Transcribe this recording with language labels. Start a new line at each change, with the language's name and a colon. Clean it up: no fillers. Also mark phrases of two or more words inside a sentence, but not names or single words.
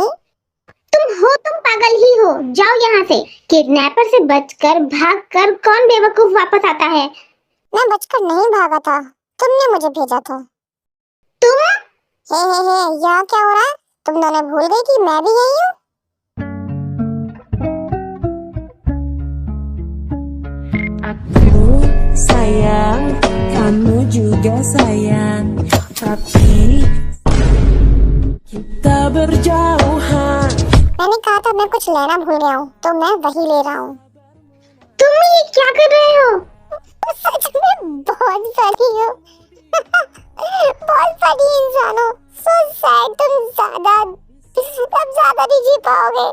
Hindi: तुम पागल ही हो। जाओ यहाँ से। किडनैपर से बचकर भागकर कौन बेवकूफ वापस आता है? मैं बचकर नहीं भागा था, तुमने मुझे भेजा था। तुम? हे, यहाँ क्या हो रहा है? तुम दोनों भूल गई कि मैं भी यही हूँ।
Indonesian: Aku sayang, kamu juga sayang, tapi kita berjauhan.
Hindi: मैंने कहा था मैं कुछ लेना भूल गया हूँ, तो मैं वही ले रहा हूँ। तुम ये क्या कर रहे हो? सच में बहुत फनी हो। बहुत फनी इंसान हो।
English: So sad,
Hindi: तुम ज्यादा नहीं जी पाओगे।